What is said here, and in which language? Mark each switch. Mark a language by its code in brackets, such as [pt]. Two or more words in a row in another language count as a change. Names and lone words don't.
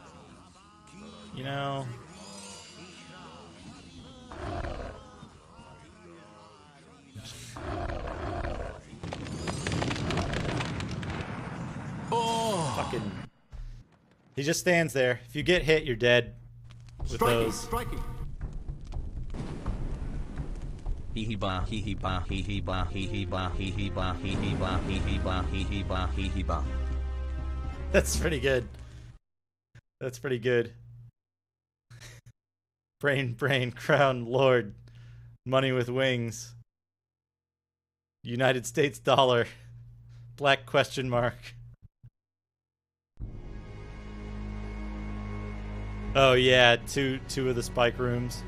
[en] Fucking. He just stands there. If you get hit, you're dead. With those. Striking. Hee hee ba hee hee ba hee hee ba hee hee ba hee hee ba hee hee ba hee hee ba hee hee ba hee hee ba. That's pretty good. That's pretty good. Brain, crown, lord. Money with wings. United States dollar. Black question mark. Oh yeah, two of the spike rooms.